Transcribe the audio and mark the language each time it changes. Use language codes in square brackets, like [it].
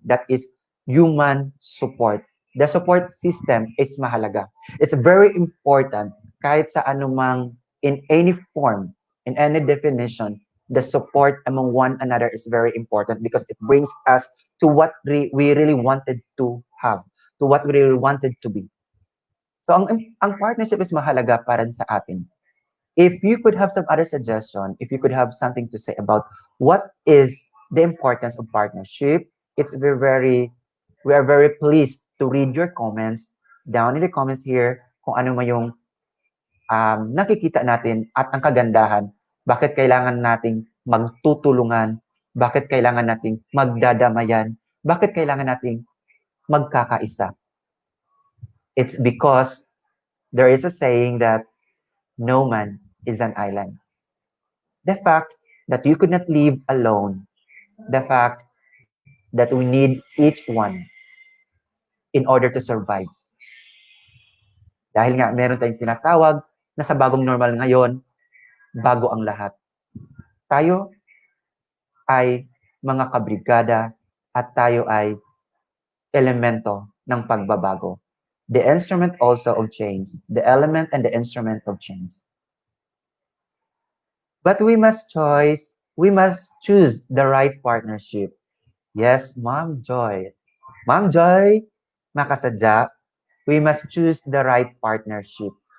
[en] That is human support. The support system is mahalaga. It's very important [tl] kahit sa anumang [en] in any form, in any definition, the support among one another is very important because it brings us to what we really wanted to have, to what we really wanted to be. [tl] So ang partnership is mahalaga para sa atin. [en] If you could have some other suggestion, if you could have something to say about what is the importance of partnership, it's very, very We are very pleased to read your comments down in the comments here [tl] kung ano man yung nakikita natin at ang kagandahan. Bakit kailangan nating magtutulungan? Bakit kailangan nating magdadamayan? Bakit kailangan nating magkakaisa? [en] It's because there is a saying that no man is an island. The fact that you could not live alone, the fact that we need each one in order to survive. [tl] Dahil nga meron tayong tinatawag na sa bagong normal ngayon, bago ang lahat. Tayo ay mga kabrigada at tayo ay elemento ng pagbabago. [en] The instrument also of change. The element and the instrument of change. But we must choose the right partnership. Yes, Ma'am Joy. Ma'am Joy, makasadya, we must choose the right partnership.